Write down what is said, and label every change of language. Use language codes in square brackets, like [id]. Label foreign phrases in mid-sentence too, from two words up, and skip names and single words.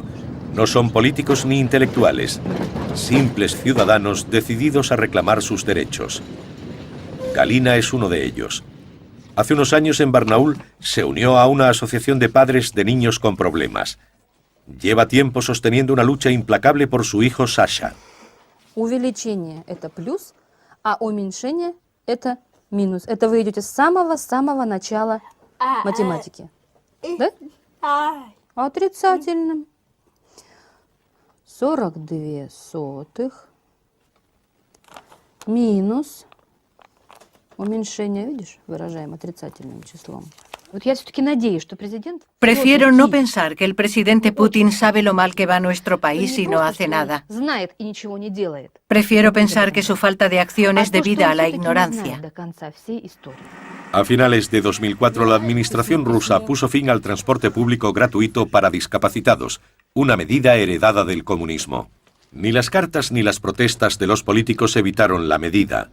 [es] No son políticos ni intelectuales, simples ciudadanos decididos a reclamar sus derechos. Galina es uno de ellos. Hace unos años en Barnaul se unió a una asociación de padres de niños con problemas. Lleva tiempo sosteniendo una lucha implacable por su hijo Sasha. [ru] Увеличение – это плюс, а уменьшение – это минус. Это вы идете с самого-самого начала математики. Да? Отрицательным. 42 сотых минус уменьшение, видишь, выражаем отрицательным числом. Вот я все-таки надеюсь, что президент... [es] Prefiero no pensar que el presidente Putin sabe lo mal que va nuestro país y no hace nada. [ru] Знает и ничего не делает. [es] Prefiero pensar que su falta de acción es debida a la ignorancia. A finales de 2004, la administración rusa puso fin al transporte público gratuito para discapacitados, una medida heredada del comunismo. Ni las cartas ni las protestas de los políticos evitaron la medida.